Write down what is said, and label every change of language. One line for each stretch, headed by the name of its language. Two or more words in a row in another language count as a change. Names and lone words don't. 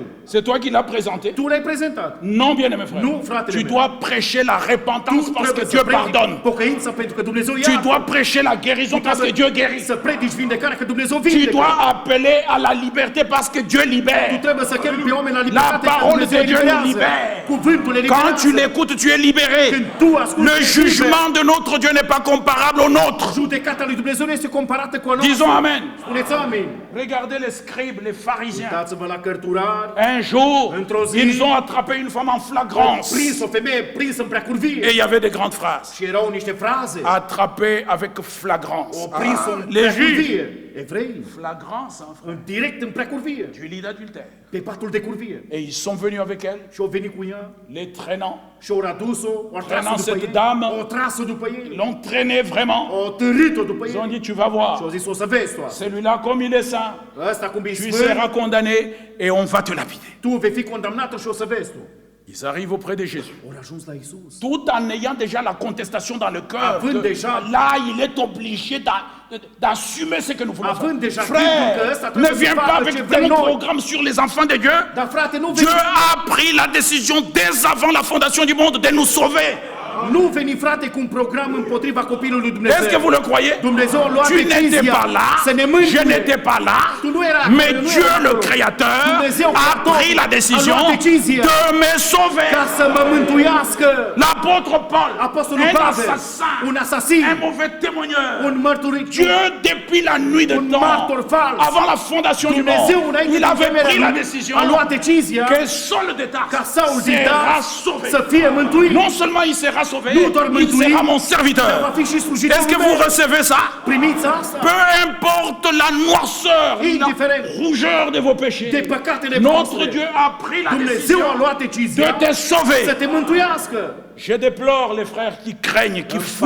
French: C'est toi qui l'as présenté?
Romanian: Tu l-ai prezentat.
French: Non, bien aimé frère.
Romanian: Non, fratele
French: Tu
Romanian: meu.
French: dois prêcher la repentance
Romanian: Tu
French: parce que
Romanian: trebuie
French: Dieu
Romanian: să predici
French: pardonne.
Romanian: pocăința pentru că Dumnezeu
French: Tu
Romanian: iartă.
French: dois prêcher la guérison parce que Dieu guérit.
Romanian: Să predici vindecarea că Dumnezeu
French: Tu
Romanian: vindecă.
French: dois appeler à la liberté parce que Dieu
Romanian: Tu
French: libère.
Romanian: trebuie să chemi pe oameni la libertate
French: La
Romanian: că
French: parole
Romanian: Dumnezeu
French: de Dieu
Romanian: eliberează.
French: nous libère.
Romanian: Cuvântul
French: Quand
Romanian: eliberează.
French: tu l'écoutes, tu es libéré.
Romanian: Când tu asculti,
French: Le
Romanian: ești liber.
French: jugement de notre Dieu n'est pas comparable au nôtre.
Romanian: Judecata lui Dumnezeu nu este comparată cu a noastră.
French: Disons Amen.
Romanian: Spuneți amin.
French: Regardez les scribes, les pharisiens.
Romanian: Uitați-vă la cărturari.
French: Un jour,
Romanian: Într-o zi,
French: ils ont attrapé une femme en flagrance.
Romanian: Prins o femeie prinsă în preacurvie.
French: Et il y avait des grandes phrases.
Romanian: Și erau niște fraze.
French: Attrapé avec flagrance.
Romanian: O prins-o în
French: Les juges.
Romanian: preacurvie. Evrei.
French: Flagrance, hein, frère.
Romanian: În direct în preacurvie.
French: Du lit d'adultère.
Romanian: Pe patul de curvie.
French: Et ils sont venus avec elle,
Romanian: Și au venit cu ea.
French: les traînant,
Romanian: Și au adus-o. O
French: Traînant
Romanian: tras-o după
French: cette
Romanian: ei.
French: dame.
Romanian: O tras-o după ei.
French: l'ont traînée vraiment.
Romanian: O târât-o după
French: Ils ont
Romanian: ei.
French: dit, tu vas
Romanian: Și au
French: voir,
Romanian: zis, o să vezi tu asta.
French: celui-là, comme il est saint,
Romanian: Ăsta cum e
French: tu
Romanian: sfânt,
French: seras condamné et on va te lapider.
Romanian: tu vei fi condamnată și o să vezi tu.
French: Ils arrivent auprès de Jésus.
Romanian: Au ajuns la Isus.
French: Tout en ayant déjà la contestation dans le cœur.
Romanian: Având deja-
French: Là, il est obligé d'assumer ce que nous voulons
Romanian: Având
French: faire.
Romanian: deja gândul că ăsta
French: Frère,
Romanian: trebuie
French: ne
Romanian: să
French: viens
Romanian: facă
French: pas
Romanian: ce
French: avec
Romanian: vrem
French: un
Romanian: noi.
French: programme sur les enfants de Dieu.
Romanian: Dar frate, nu
French: Dieu
Romanian: veni,
French: a pris la décision dès avant la fondation du monde de nous sauver.
Romanian: nu veni frate cu un program împotriva copilului lui
French: Est-ce que vous
Romanian: Dumnezeu.
French: le croyez?
Romanian: Dumnezeu a luat
French: Tu n'étais
Romanian: decizia
French: pas là,
Romanian: să ne
French: je
Romanian: mântuie.
French: n'étais pas là,
Romanian: Tu nu erai
French: mais
Romanian: acolo, nu
French: Dieu
Romanian: erai
French: le
Romanian: acolo.
French: Créateur
Romanian: Dumnezeu,
French: a
Romanian: Creator,
French: pris la décision
Romanian: a luat decizia
French: de me sauver.
Romanian: Ca să mă mântuiască.
French: L'apôtre Paul,
Romanian: Apostolul
French: un
Romanian: Pavel,
French: assassin,
Romanian: un asasin,
French: un mauvais témoigneur.
Romanian: un mărturiciu.
French: Dieu, depuis la nuit de
Romanian: Un
French: temps,
Romanian: martor fals.
French: avant la fondation du
Romanian: Dumnezeu
French: monde,
Romanian: înainte
French: il
Romanian: de
French: avait
Romanian: întemeierea
French: pris la
Romanian: lumii,
French: décision
Romanian: a luat decizia
French: que Saul de
Romanian: ca
French: Tarse
Romanian: Saul din
French: sera
Romanian: Tars
French: sauvé.
Romanian: să fie mântuit.
French: Non seulement il sera sauvé,
Romanian: nu doar
French: il
Romanian: mântuit,
French: sera mon
Romanian: dar va
French: serviteur.
Romanian: fi și
French: Est-ce
Romanian: slujitorul
French: que vous
Romanian: meu.
French: recevez ça?
Romanian: Primiți asta?
French: Peu importe la noirceur, la
Romanian: Indifférent
French: rougeur de vos
Romanian: de
French: péchés,
Romanian: păcatele
French: notre
Romanian: voastre.
French: Dieu a pris la
Romanian: Dumnezeu a
French: décision
Romanian: luat
French: de
Romanian: decizia
French: te
Romanian: să
French: sauver.
Romanian: te mântuiască.
French: Je déplore les frères qui craignent, qui fuient